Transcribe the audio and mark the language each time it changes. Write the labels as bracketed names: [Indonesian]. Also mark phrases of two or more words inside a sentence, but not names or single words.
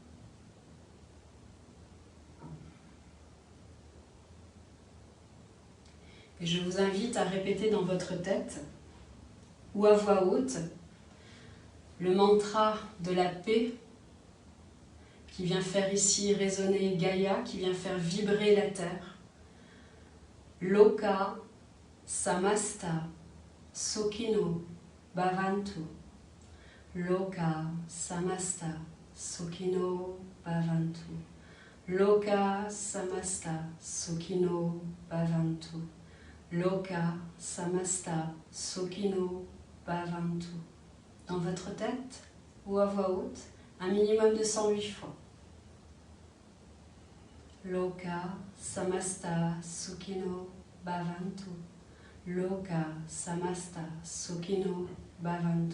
[French] Et je vous invite à répéter dans votre tête ou à voix haute le mantra de la paix qui vient faire ici résonner Gaïa, qui vient faire vibrer la terre. [Sanskrit] लोकाः समस्ताः सुखिनो भवन्तु. लोकाः समस्ताः सुखिनो भवन्तु. लोकाः समस्ताः सुखिनो भवन्तु. लोकाः समस्ताः सुखिनो भवन्तु. [French] Dans votre tête ou à voix haute, un minimum de 108 fois. [Sanskrit] लोकाः समस्ताः सुखिनो भवन्तु. लोकाः समस्ताः सुखिनो भवन्तु.